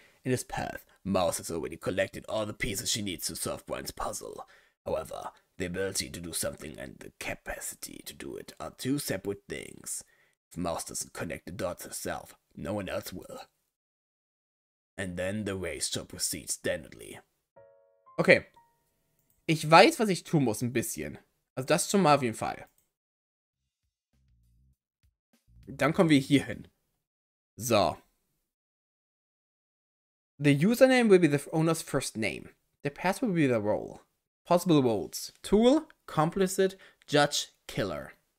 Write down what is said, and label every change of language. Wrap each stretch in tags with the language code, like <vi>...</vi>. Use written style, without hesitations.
<en>In this path, Mouse has already collected all the pieces she needs to solve Brian's puzzle. However, the ability to do something and the capacity to do it are two separate things. If Mouse doesn't connect the dots herself, no one else will. And then the race shall proceed standardly. Okay.</en> <de>Ich weiß, was ich tun muss, ein bisschen. Also das schon mal auf jeden Fall. Dann kommen wir hier hin. So.</de> <en>The username will be the owner's first name. The password will be the role. Possible roles: tool, complicit, judge, killer.</en>